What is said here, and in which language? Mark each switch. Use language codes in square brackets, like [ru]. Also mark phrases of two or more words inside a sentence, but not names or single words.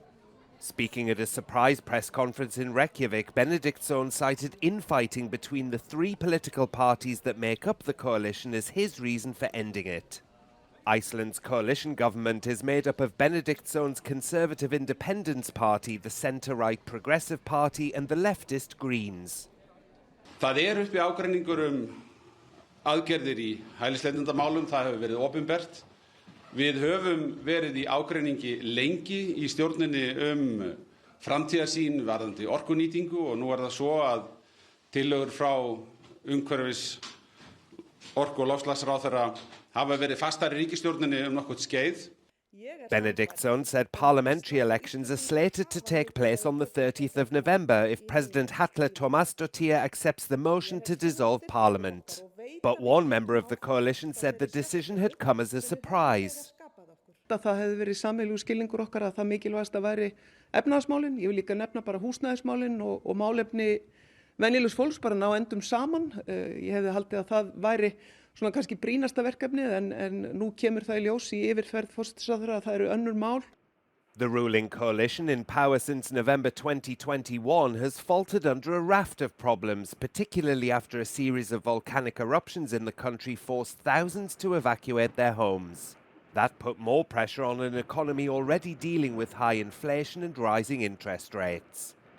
[en] Speaking at a surprise press conference in Reykjavik, Benediktsson cited infighting between the 3 political parties that make up the coalition as his reason for ending it. Iceland's coalition government is made up of Benediktsson's Conservative Independence Party, the centre-right Progressive Party and the leftist Greens. [is] Það uppi ágreiningur aðgerðir í hælisleitendamálum, það hefur verið opinbert. Við höfum verið í ágreiningi lengi í stjórninni framtíðarsýn varðandi orkunýtingu og nú það svo að tillögur frá umhverfis orku- og loftslagsráðherra hafa verið fastar í ríkisstjórninni nokkurt skeið. [en] Benediktsson said parliamentary elections are slated to take place on the 30th of November if President Halla Tómasdóttir accepts the motion to dissolve parliament. But one member of the coalition said the decision had come as a surprise. [is] Það hefði verið sameiginlegur skilningur okkar að það mikilvægasta væri efnahagsmálin. Ég vil líka nefna bara húsnæðismálin og málefni venjulegs fólks bara ná endum saman. Ég hefði haldið að það væri svona kannski brýnasta verkefnið en nú kemur það í ljós í yfirferð forsætisráðherra að það eru önnur mál. [en] The ruling coalition in power since November 2021 has faltered under a raft of problems, particularly after a series of volcanic eruptions in the country forced thousands to evacuate their homes. That put more pressure on an economy already dealing with high inflation and rising interest rates.